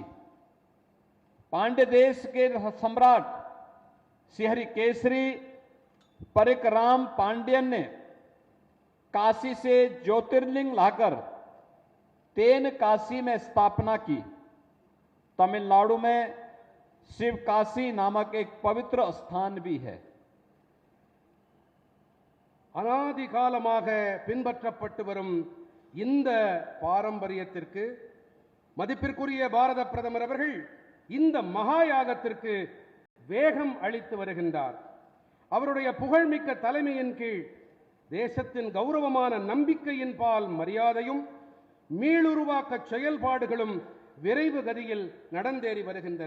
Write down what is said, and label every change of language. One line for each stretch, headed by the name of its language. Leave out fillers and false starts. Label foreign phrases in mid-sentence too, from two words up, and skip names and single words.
Hindi: पांड्य देश के सम्राट श्री केसरी परिकराम पांड्यन ने काशी से ज्योतिर्लिंग लाकर तेनकासी में स्थापना की। तमिलनाडु में शिवकाशी नामक एक पवित्र स्थान भी है।
Tamil: அனாதி காலமாக பின்பற்றப்பட்டு வரும் இந்த பாரம்பரியத்திற்கு மதிப்பிற்குரிய பாரத பிரதமர் அவர்கள் இந்த மகா யாகத்திற்கு வேகம் அளித்து வருகின்றார். அவருடைய புகழ்மிக்க தலைமையின் கீழ் தேசத்தின் கௌரவமான நம்பிக்கையின் பால் மரியாதையும் மீளுருவாக்க செயல்பாடுகளும் விரைவு கதியில் நடந்தேறி வருகின்றன.